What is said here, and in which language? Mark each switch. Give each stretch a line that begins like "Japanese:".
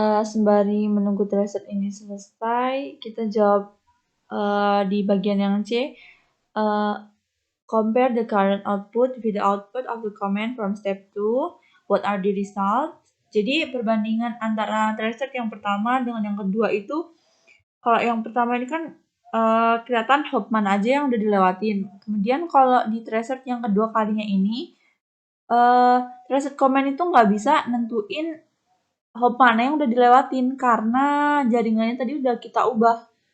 Indonesian: Sembari menunggu tracer ini selesai, kita jawab di bagian yang C.
English: Compare the current output with the output of the command from step 2. What are the results?
Indonesian: Jadi perbandingan antara tracer yang pertama dengan yang kedua itu, kalau yang pertama ini kan kelihatan hop mana aja yang udah dilewatin. Kemudian kalau di tracer yang kedua kalinya ini, tracer command itu nggak bisa nentuin hop mana yang udah dilewatin karena jaringannya tadi udah kita ubah.